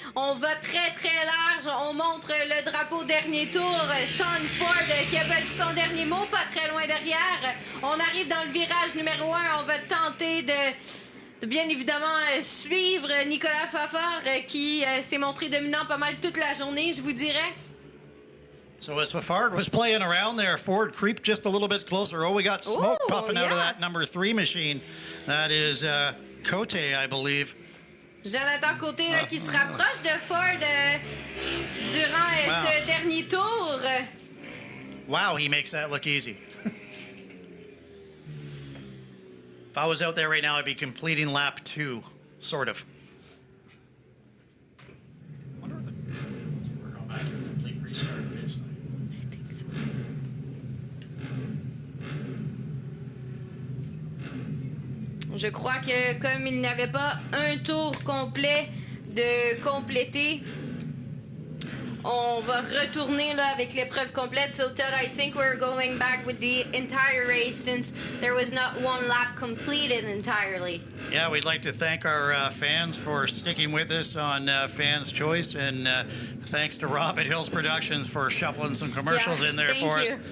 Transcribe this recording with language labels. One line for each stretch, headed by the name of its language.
French: On va très, très large. On montre le drapeau dernier tour. Sean Ford qui a battu son dernier mot, pas très loin derrière. On arrive dans le virage numéro 1. On va tenter de bien évidemment suivre Nicolas Fafard qui s'est montré dominant pas mal toute la journée, je vous dirais.
English: So as Fafard was playing around there, Ford creeped just a little bit closer. Oh, we got smoke puffing out of that number 3 machine. That is Cote, I believe.
French: Jonathan Côté là, qui se rapproche de Ford durant ce dernier tour.
English: Wow, he makes that look easy. If I was out there right now, I'd be completing lap 2, sort of. I wonder if we're going back to a complete restart, basically. I think so.
French: Je crois que comme il n'avait pas un tour complet de compléter, on va retourner là avec l'épreuve complète.
English: So Todd, I think we're going back with the entire race since there was not one lap completed entirely. Yeah, we'd like to thank our fans for sticking with us on Fans' Choice, and thanks to Rob at Hills Productions for shuffling some commercials in there for us.